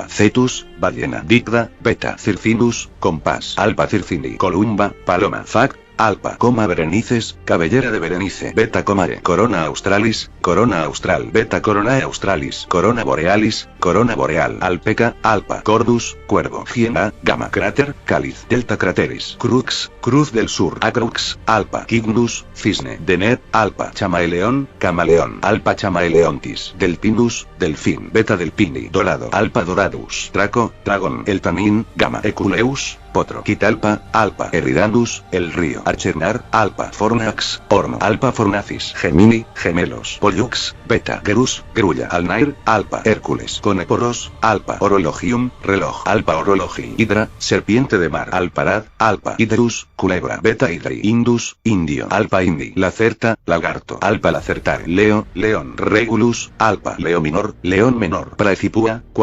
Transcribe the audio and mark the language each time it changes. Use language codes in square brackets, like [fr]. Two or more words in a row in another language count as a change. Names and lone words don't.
[es] Cetus, Ballena Dicta, Beta Circinus, Compás Alpha Circini Columba, Paloma Fac, Alpha, Berenices, cabellera de Berenice, Beta Comae, Corona Australis, Corona Austral, Beta Coronae Australis, Corona Borealis, Corona Boreal, Alpeca, Alpha, Cordus, Cuervo, Giena, Gamma Cráter, Cáliz, Delta Crateris, Crux, Cruz del Sur, Acrux, Alpha, Cygnus, Cisne, Denet, Alpha, Chamaeleón, Camaleón, Alpha Chamaeleontis, Delpinus, Delfín, Beta Delpini, Dorado, Alpha Doradus, Draco, Dragón, el Tanín, Gamma Eculeus, Potro, Quitalpa, Alpha Eridandus, el río Archernar, Alpha Fornax, Horno, Alpha Fornacis, Gemini, Gemelos, Pollux, Beta Gerus, Grulla Alnair, Alpha Hércules, Coneporos, Alpha Orologium, Reloj, Alpha Orologi, Hidra, Serpiente de Mar, Alparad, Alpha Hidrus, Culebra, Beta Hidri, Indus, Indio, Alpha Indi, Lacerta, Lagarto, Alpha Lacertar, Leo, León, Regulus, Alpha Leo Minor, León Menor, Praecipua,